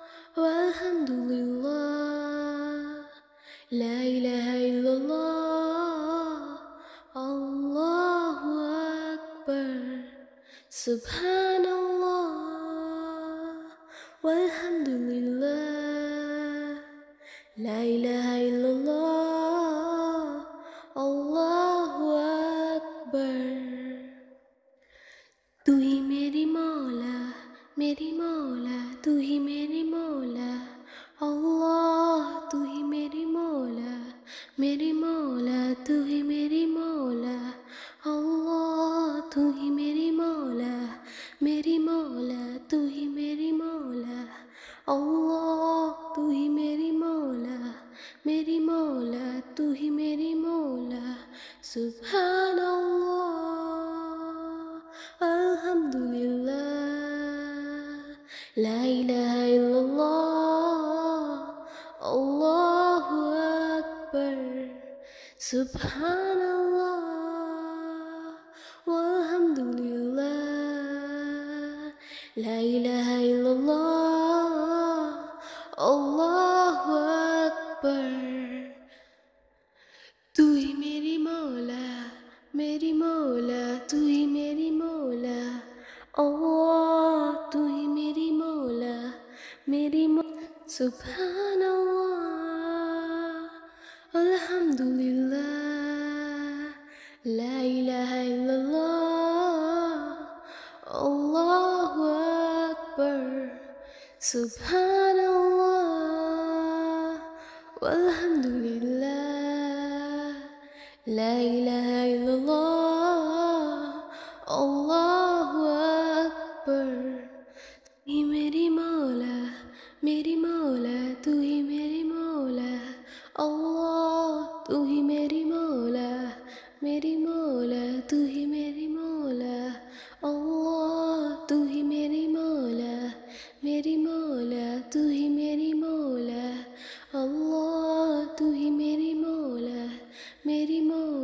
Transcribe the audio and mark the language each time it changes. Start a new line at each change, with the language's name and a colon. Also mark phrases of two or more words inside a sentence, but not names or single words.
Arabic: والحمد لله، لا إله إلا الله، الله أكبر. سبحان الله، والحمد لله، لا إله إلا الله، الله أكبر.
Hindi: तू ही मेरी मौला, तू ही मेरी मौला, अल्लाह तू ही मेरी मौला, तू ही मेरी मौला, अल्लाह तू ही मेरी मौला, तू ही मेरी मौला, अल्लाह तू ही मेरी मौला, तू ही मेरी मौला.
Arabic: سبحان الله، الحمد لله، لا إله إلا الله، الله أكبر. سبحان الله، والحمد لله، لا إله إلا الله، الله أكبر.
Hindi: तू ही मेरी मौला, मेरी मौला तू ही मेरी मौला, अल्लाह तू ही मेरी मौला, मेरी सुभान
Arabic: الله الحمد لله، لا إله إلا الله، الله أكبر، سبحان الله والحمد لله، لا إله إلا الله، الله أكبر.
Hindi: तू ही मेरी मौला, मेरी मौला, तू ही मेरी मौला, अल्लाह तू ही मेरी मौला, मेरी मौला, तू ही मेरी मौला, अल्लाह तू ही मेरी मौला, मेरी मौला, तू ही मेरी मौला, अल्लाह तू ही मेरी मौला, मेरी मौला।